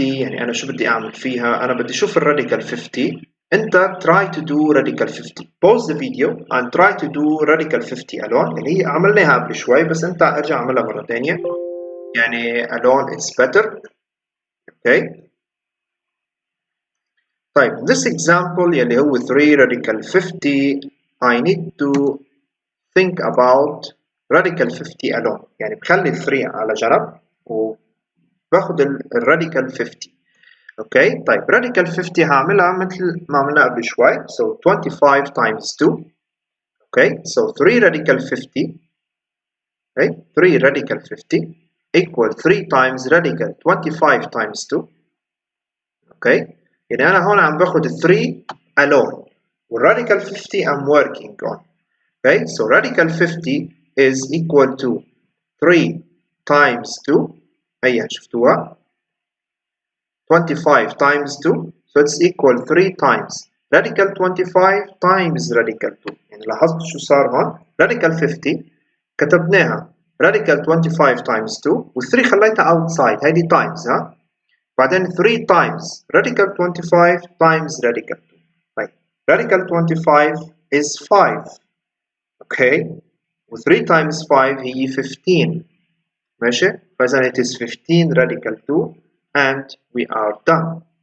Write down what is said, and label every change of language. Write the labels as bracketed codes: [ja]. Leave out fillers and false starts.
[ar] يعني أنا شو بدي أعمل فيها؟ أنا بدي أشوف radical 50. [en] أنت try to do radical 50. Pause the video and try to do radical 50 alone. [ar] اللي هي عملناها قبل شوي بس أنت ارجع اعملها مرة ثانية. [en] يعني alone it's better. Okay. طيب this example [ar] يلي هو [en] 3 radical 50 I need to think about radical 50 alone. [ar] يعني بخلي 3 على جنب وباخد الراديكال 50. اوكي طيب radical 50 هعملها مثل ما عملنا قبل شوي. [en] So 25 times 2. Okay, so 3 radical 50. Okay, 3 radical 50 equal 3 times radical 25 times 2. [ar] Okay, يعني أنا هون عم باخد 3 alone والradical 50 [en] I'm working on. Okay, so radical 50 is equal to 3 times 2. [ar] هيا شفتوها [en] 25 times 2, so it's equal 3 times radical 25 times radical 2. [ar] يعني لاحظت شو صار هون؟ radical 50 كتبناها [en] radical 25 times 2 [ar] وال3 خليتها outside هيدي times ها. [en] بعدين 3 times radical 25 times radical 2. طيب radical 25 is 5. Okay, و3 times 5 هي 15. [ar] ماشي؟ فإذا [en] it is 15 radical 2 and we are done.